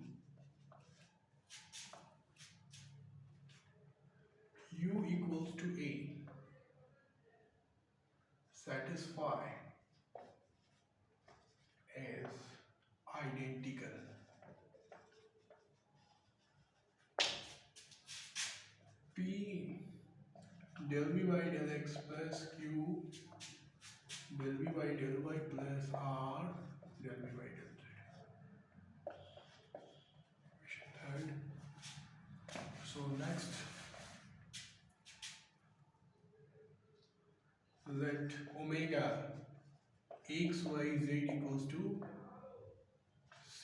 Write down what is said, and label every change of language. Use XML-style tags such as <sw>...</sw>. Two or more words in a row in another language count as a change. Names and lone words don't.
<en>U equals to A. Satisfy as identical. del v by del x plus q del v by del y plus r del v by del z. Third. So next, let omega x y z equals to c.</en>